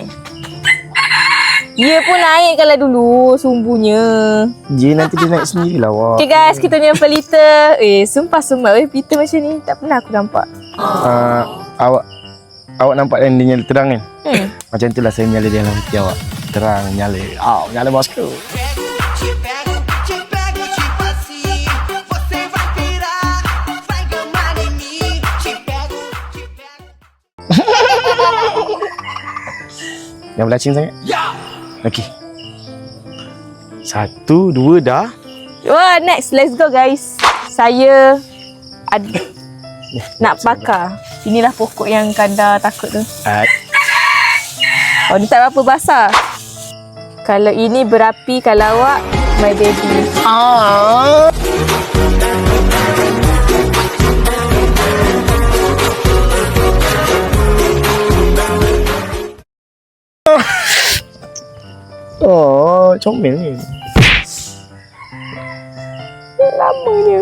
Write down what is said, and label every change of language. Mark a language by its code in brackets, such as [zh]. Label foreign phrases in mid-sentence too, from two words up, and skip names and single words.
[ms] Dia pun naik kalau dulu sumbunya. Dia nanti dia naik sendiri lah. Wah. [en] Okay guys, [ms] kita punya pelita. Sumpah pelita macam ni. Tak pernah aku nampak. Awak nampak kan dia nyala terang kan? Hmm. Macam itulah saya menyala di dalam hati awak. Terang, nyala. Nyala bosku. [pt] Te pego, tipo assim. Você vai pirar, vai gamar em mim. Te pego. [ms] Yang belacing sangat? Ya! Okey. 1, 2 dah. Wah, [en] next. Let's go guys. [ms] Saya nak bakar. Inilah pokok yang Kanda takut tu. Oh, ni tak berapa basah. Kalau ini berapi, kalau awak, [en] my baby. [ms] Oh, comel ni. Lamanya.